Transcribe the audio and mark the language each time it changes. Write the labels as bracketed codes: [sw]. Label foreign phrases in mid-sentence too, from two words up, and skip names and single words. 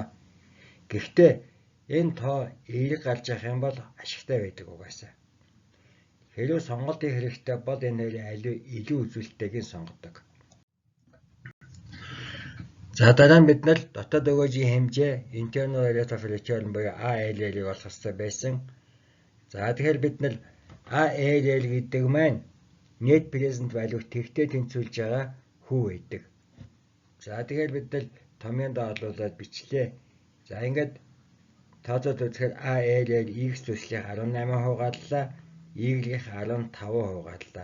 [mn] Гэхдээ энэ тоо эерэг гарч явах юм бол ашигтай байдаг угаасаа. Хэрвээ сонголт хийх хэрэгтэй бол энэ хоёрын илүү үзүүлэлттэйг нь сонгодог. За дараа нь бид нар дотоод өгөөжийн хэмжээ [en] internal rate of return [mn] буюу ARR-ыг олох хэрэгтэй байсан. За тэгэхээр бид нар ARR гэдэг маань [en] net present value [mn] тэгтээ тэнцвүүлж байгаа хүү байдаг. За тэгэхээр бид нар томьёон доорлуулад бичлээ. За ингээд тооцоод үзэхээр ARR x төслийн 18% гарлаа, y-ийн 15% гарлаа.